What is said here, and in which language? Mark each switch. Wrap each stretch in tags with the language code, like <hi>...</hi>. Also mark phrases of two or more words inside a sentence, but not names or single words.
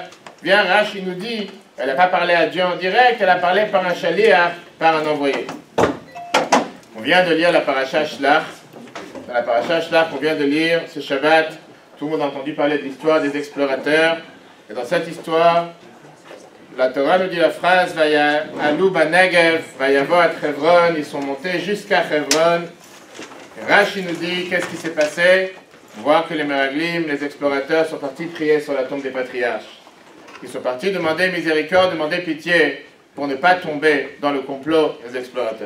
<fr>Bien, Rashi nous dit, elle n'a pas parlé à Dieu en direct, elle a parlé par un shaliach, par un envoyé. On vient de lire la paracha Shlach. Dans la paracha Shlach, on vient de lire ce Shabbat. Tout le monde a entendu parler de l'histoire des explorateurs. Et dans cette histoire, la Torah nous dit la phrase,</fr> <he>ויעלו בנגב, ויבא</he> <fr>à Hebron, ils sont montés jusqu'à Hebron. Rashi nous dit, qu'est-ce qui s'est passé? On voit que les Meraglim, les explorateurs, sont partis prier sur la tombe des patriarches. Ils sont partis demander miséricorde, demander pitié, pour ne pas tomber dans le complot des explorateurs.</fr>